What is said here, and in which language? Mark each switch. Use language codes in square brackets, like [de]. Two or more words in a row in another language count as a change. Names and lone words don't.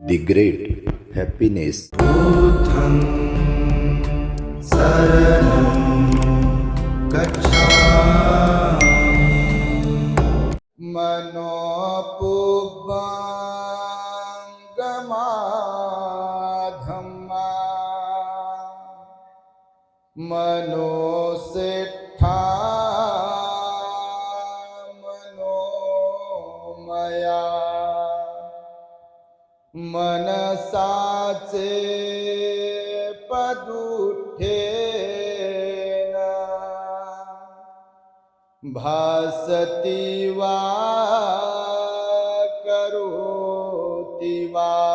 [en] The great happiness. [pi] बुद्धं शरणं गच्छामि मनोपुब्बंगमाधम्मा मनोसेट्ठा मनोमया मनसाचे पदुठेन भासति वा करोति वा